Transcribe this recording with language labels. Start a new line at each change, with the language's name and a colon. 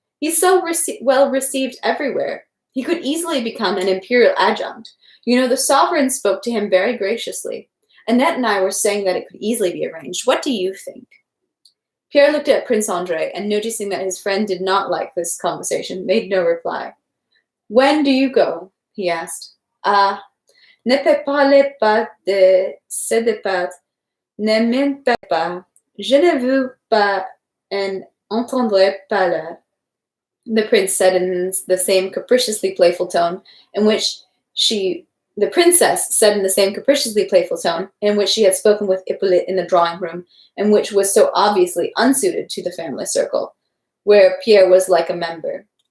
English: He's so well received everywhere. He could easily become an imperial adjunct. You know, the sovereign spoke to him very graciously. Annette and I were saying that it could easily be arranged. What do you think? Pierre looked at Prince André, and noticing that his friend did not like this conversation, made no reply. When do you go? He asked.
French: Ah, ne me parlez pas de ce départ. Ne m'inquiétez pas. Je ne veux pas en entendre parler.
English: The princess said in the same capriciously playful tone in which she had spoken with Hippolyte in the drawing room, and which was so obviously unsuited to the family circle, where Pierre was like a member.